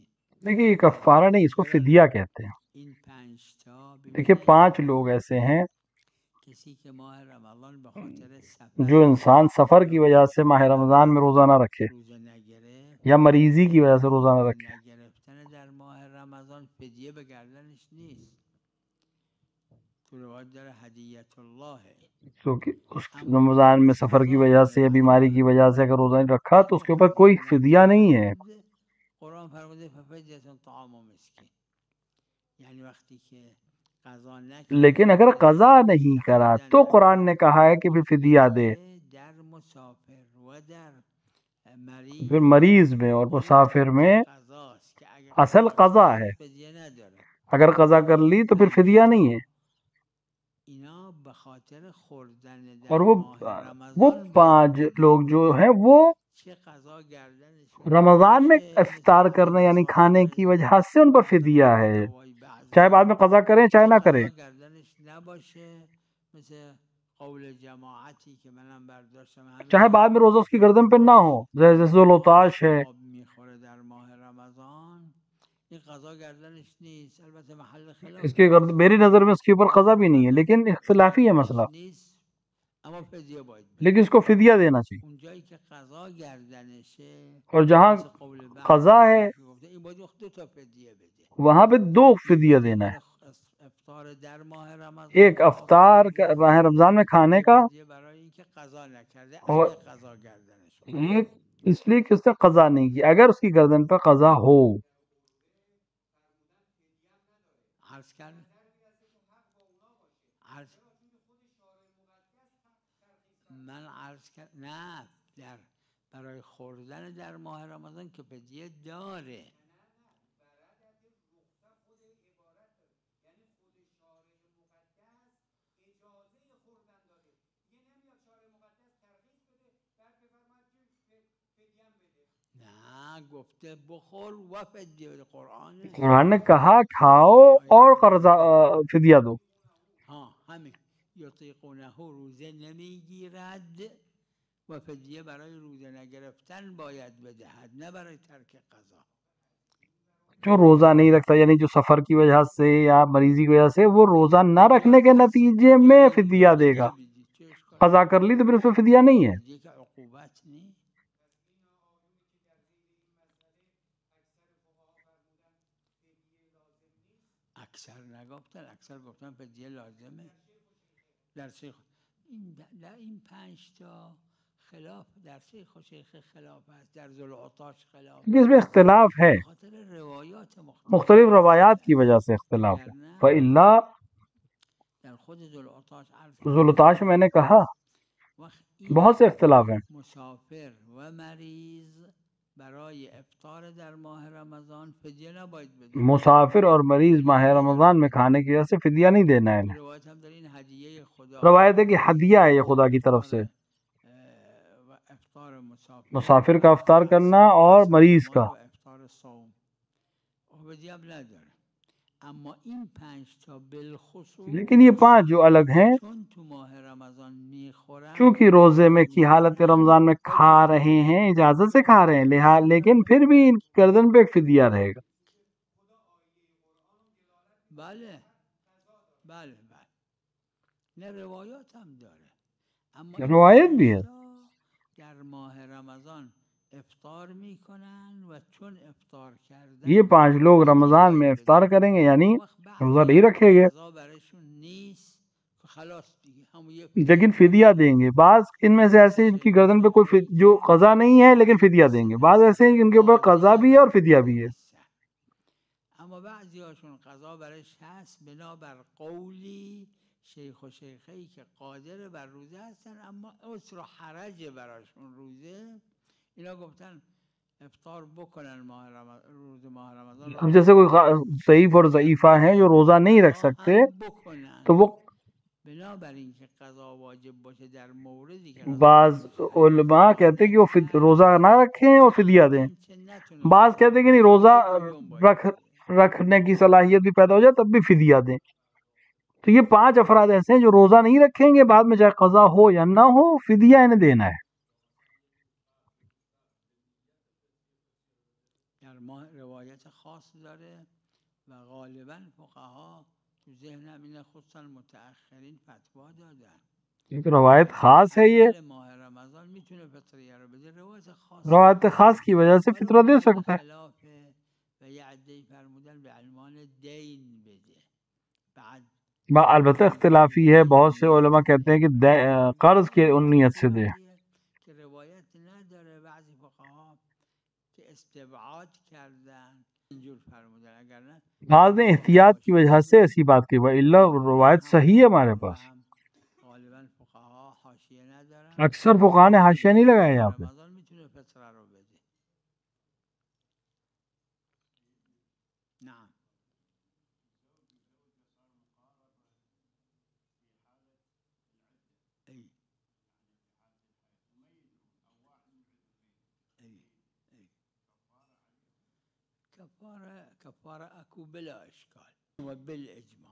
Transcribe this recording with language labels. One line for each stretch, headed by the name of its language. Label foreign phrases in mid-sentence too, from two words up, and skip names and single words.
Urdu: دیکھیے یہ کفارہ نہیں، اس کو فدیہ کہتے ہیں۔
Persian: این 5 تا
Urdu: دیکھیے 5 لوگ ایسے ہیں
Persian: کسی که ماه رمضان به خاطر سفر
Urdu: جو انسان سفر کی وجہ سے ماہ رمضان میں روزہ نہ رکھے
Persian: روزه نگرفت
Urdu: یا مریضی کی وجہ سے روزہ نہ رکھے،
Persian: نگرفتن در ماه رمضان فدیه به گردنش نیست. تو روایت داره هدیت الله ہے،
Urdu: کیونکہ اس رمضان میں سفر کی وجہ سے یا بیماری کی وجہ سے اگر روزہ نہیں رکھا تو اس کے اوپر کوئی فدیہ نہیں ہے.
Persian: قرآن فرموده
Arabic: ففدیة طعام مسکین،
Persian: یعنی وقتی که قضا نکرد
Urdu: لیکن اگر قضا نہیں کرا تو قرآن نے کہا ہے کہ پھر فدیہ دے.
Persian: در مسافر و در مریض
Urdu: پھر مریض میں اور مسافر میں
Persian: قضاست که اگر
Urdu: اصل قضا ہے،
Persian: فدیه نداره.
Urdu: اگر قضا کر لی تو پھر فدیہ نہیں ہے.
Persian: اینا به خاطر خوردن در
Urdu: اور وہ
Persian: ماه
Urdu: وہ رمضان 5 لوگ جو ہیں وہ
Persian: چه قضا گردنشون
Urdu: رمضان میں
Persian: باشه، افطار مثل
Urdu: کرنے یعنی مسافر کھانے کی وجہ سے ان پر فدیہ ہے،
Persian: دوای بعضی
Urdu: چاہے بعد میں قضا کریں چاہے نہ کریں.
Persian: قضا گردنش نباشه، مثل قول جماعتی که منم برداشتم همین
Urdu: چاہے بعد میں روزہ اس کی گردن پہ نہ ہو، جیسے ذوالوطاش ہے.
Persian: آب میخوره در ماه رمضان، این قضا گردنش نیست، البته محل خلاف
Urdu: اس کی گردن میری نظر میں اس کے اوپر قضا بھی نہیں ہے، لیکن اختلافی ہے مسئلہ،
Persian: نیست، اما فدیه باید بده.
Urdu: لیکن اس کو فدیہ دینا چاہیے.
Persian: اون جایی که قضا گردنشه
Urdu: اور جہاں
Persian: مثل قول بعضی
Urdu: قضا ہے
Persian: که گفته این باید دو تا فدیه بده،
Urdu: وہاں پہ 2 فدیہ دینا ہے،
Persian: افطار در ماه رمضان
Urdu: ایک افطار ماہ رمضان میں کھانے کا
Persian: فدیه برای اینکه قضا نکرده
Urdu: اور
Persian: اگه قضا گردنش باشه.
Urdu: ایک اس لیے کہ اس نے قضا نہیں کی، اگر اس کی گردن پہ قضا ہو.
Persian: عرض کرد من عرض کرد نه در برای خوردن در ماه رمضان که فدیه داره. نه گفته بخور و فدیه بده، قرآنه.
Urdu: قرآن نے کہا کھاؤ اور قرضہ فدیہ دو.
Persian: ها همین یطیقونه روزه نمیگیرد و فدیه برای روزه نگرفتن باید بدهد، نه برای ترک قضا.
Urdu: جو روزہ نہیں رکھتا یعنی جو سفر کی وجہ سے یا مریضی کی وجہ سے وہ روزہ نہ رکھنے کے نتیجے میں فدیہ دے گا. قضا کر لی تو پھر اس پہ فدیہ نہیں ہے.
Persian: فدیه که عقوبت نیست. اکثر نگفتن، اکثر گفتن فدیه لازمه. در شیخ در این 5 تا خلاف در شیخ و شیخ خلاف است، در ذوالعطاش خلاف،
Urdu: اس میں اختلاف ہے،
Persian: خاطر روایات
Urdu: مختلف روایات کی وجہ سے اختلاف ہے.
Arabic: فإلا
Persian: در خود ذوالعطاش
Urdu: ذوالعطاش میں نے کہا بہت سے اختلاف ہیں.
Persian: مسافر و مریض برای افطار در ماه رمضان فدیه نباید بده.
Urdu: مسافر اور مریض ماہ رمضان میں کھانے کی وجہ سے فدیہ نہیں دینا ہے.
Persian: روایت ہم در این هدیه خدا،
Urdu: روایت ہے کہ ہدیہ ہے یہ خدا کی طرف سے، افطار مسافر کا افطار کرنا اور مریض کا.
Persian: افطار صوم فدیه اب نداره. اما این 5 تا بالخصوص
Urdu: لیکن یہ 5 جو الگ ہیں
Persian: چون تو ماه رمضان میخورن،
Urdu: چونکہ روزے میں کی حالت رمضان میں کھا رہے ہیں، اجازت سے کھا رہے ہیں، لیکن پھر بھی ان کی گردن پہ ایک فدیہ رہے گا.
Persian: بله بله بله، نه روایات هم داره. اما
Urdu: روایت بھی ہے.
Persian: در ماه رمضان افطار میکنن و چون افطار کردن
Urdu: یہ 5 لوگ رمضان میں افطار کریں گے یعنی روزہ نہیں رکھیں گے،
Persian: قضا برشون نیست، خلاص دیگه همون یه
Urdu: لیکن فدیہ دیں گے. بعض ان میں سے ایسے ان کی گردن پہ کوئی جو قضا نہیں ہے لیکن فدیہ دیں گے، بعض ایسے ان کے اوپر قضا بھی ہے اور فدیہ بھی ہے.
Persian: اما بعضی هاشون قضا برش هست بنابر قولی شیخ و شیخه‌ای که قادر بر روزه هستن اما عسر و حرج براشون روزه، اینا گفتن افطار بکنن روز ماه رمضان.
Urdu: اب جیسے کوئی ضعیف اور ضعیفہ ہیں جو روزہ نہیں رکھ سکتے تو وہ
Persian: بنابراین که قضا واجب باشه در موردی که
Urdu: بعض علماء کہتے ہیں کہ وہ روزہ نہ رکھیں اور فدیہ دیں، بعض کہتے ہیں کہ نہیں روزہ رکھنے کی صلاحیت بھی پیدا ہو جائے تب بھی فدیہ دیں. تو یہ 5 افراد ایسے ہیں جو روزہ نہیں رکھیں گے، بعد میں چاہے قضا ہو یا نہ ہو فدیہ انہیں دینا ہے.
Persian: در ما روایت خاص داره و غالبا فقها تو ذهن همین خصوصا متأخرین فتوا دادن.
Urdu: ایک روایت خاص ہے، یہ
Persian: ماه رمضان میتونه فطریه رو بده،
Urdu: روایت خاص کی وجہ سے فطرہ دے سکتا ہے.
Persian: و یه عده‌ای فرمودن به عنوان دین بده.
Urdu: بعد البتہ اختلافی ہے، بہت سے علماء کہتے ہیں کہ قرض کی نیت سے دے.
Persian: که روایت نداره، بعضی فقها که استبعاد کردن اینجور فرمودن، اگر نه
Urdu: بعض نے احتیاط کی وجہ سے ایسی بات کی، وَإِلَّا روایت صحیح ہے ہمارے پاس.
Persian: غالباً فقها حاشیه ندارن.
Urdu: اکثر فقہا نے حاشیہ نہیں لگایا یہاں پہ.
Persian: رمضان میتونه فطره رو بده.
Arabic: نعم.
Persian: ای کفاره اکو بلا اشکال و بالاجماع.